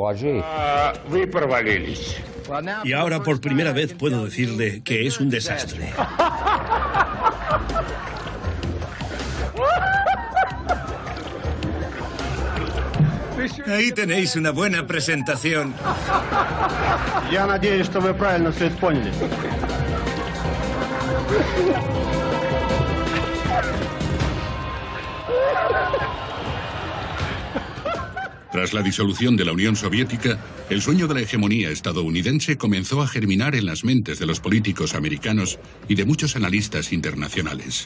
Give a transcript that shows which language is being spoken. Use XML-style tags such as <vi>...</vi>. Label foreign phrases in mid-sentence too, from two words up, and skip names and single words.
<es>Y ahora por primera vez puedo decirle que es un desastre. Ahí tenéis una buena presentación.</es> <ru>Я надеюсь, что вы правильно все поняли.</ru> <es>Tras la disolución de la Unión Soviética, el sueño de la hegemonía estadounidense comenzó a germinar en las mentes de los políticos americanos y de muchos analistas internacionales.</es>